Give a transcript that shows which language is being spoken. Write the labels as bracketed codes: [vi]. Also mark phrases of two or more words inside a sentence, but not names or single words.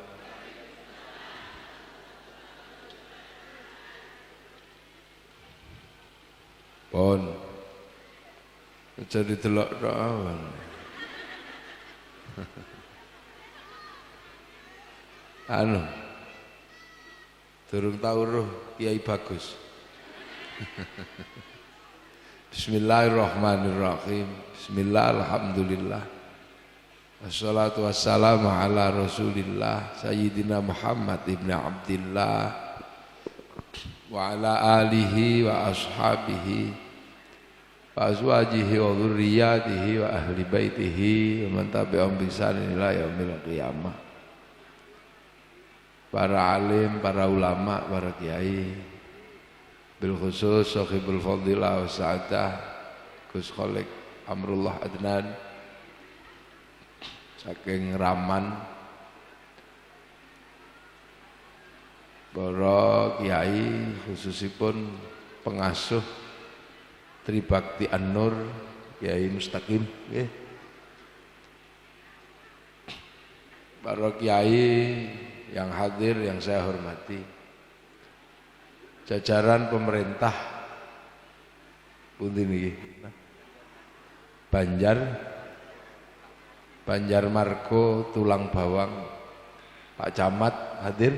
[jv] Pon jadi delok awan. Durung tau roh Kiai Bagus. [ar] بسم الله الرحمن الرحيم. بسم الله، الحمد لله. والصلاة والسلام على رسول الله سيدنا محمد بن عبد الله وعلى آله وأصحابه وأزواجه وذريته وأهل بيته ومن تبعهم بإحسان إلى يوم القيامة. [jv] Para alim, para ulama, para kiai, [ar] بالخصوص صاحب الفضيلة والسعادة [jv] Gus Kholik Amrullah Adnan saking Raman, para kiai khususipun pengasuh Tribakti An-Nur Kiai Mustaqim nggih. [id] Para kiai yang hadir yang saya hormati, jajaran pemerintah [jv] pundi niki [id] Banjarmargo Tulang Bawang, Pak Camat hadir.